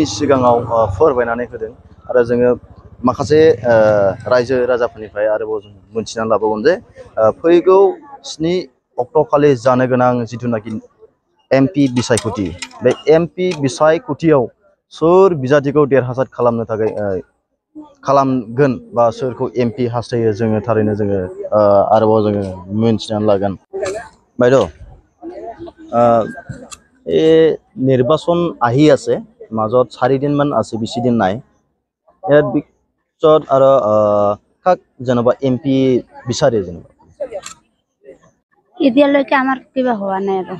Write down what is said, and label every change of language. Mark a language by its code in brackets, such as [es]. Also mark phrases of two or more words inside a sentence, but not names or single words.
[brx] सिगाङाव फोरमायनानै होदों आरो जोङो माखासे रायजो राजाफोरनिफ्राय आरोबाव जों मोनथिनानै लाबावगोन जे फैगौ 7 अक्ट'खालि जानो गोनां जिथुनाखि MP बिसायख'थि बे MP बिसायख'थियाव सोर बिजाथिखौ देरहासार खालामनो थाखाय खालामगोन बा सोरखौ MP हास्थायो जोङो थारैनो जोङो आरोबाव जोङो मोनथिनानै लागोन বাইদেউ [as] এই নিৰ্বাচন আহি আছে মাজত 4 দিন মান আছে বেছি দিন নাই ইয়াৰ পিছত আৰু কাক যেনিবা MP বিচাৰে যেনিবা এতিয়ালৈকে আমাৰ কিবা হোৱা নাই আৰু